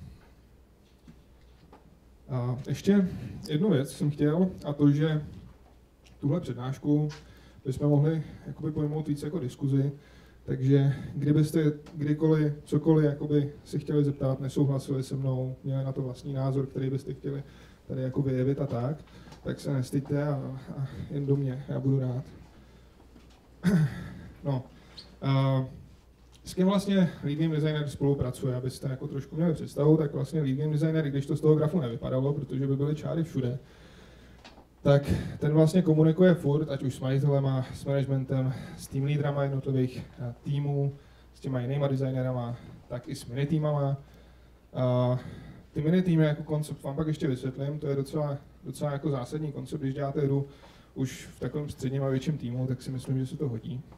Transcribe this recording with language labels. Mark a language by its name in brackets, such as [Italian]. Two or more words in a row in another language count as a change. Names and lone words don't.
[Czech] A ještě jednu věc jsem chtěl, a to, že tuhle přednášku bychom mohli jakoby pojmout víc jako diskuzi, takže kdybyste kdykoliv, cokoliv jakoby si chtěli zeptat, nesouhlasili se mnou, měli na to vlastní názor, který byste chtěli tady jako vyjevit a tak se nestyďte a jen do mě, já budu rád. No, s kým vlastně [English] lead game designer [Czech] spolupracuje, abyste jako trošku měli představu, tak vlastně [English] lead game designer, [Czech] i když to z toho grafu nevypadalo, protože by byly čáry všude, tak ten vlastně komunikuje furt, ať už s majitelema, s managementem, s team leaderama jednotlivých týmů, s těma jinýma designerama, tak i s minitýmama. Ty minitýmy jako koncept vám pak ještě vysvětlím, to je docela jako zásadní koncept, když děláte hru už v takovém středním a větším týmu, tak si myslím, že se to hodí.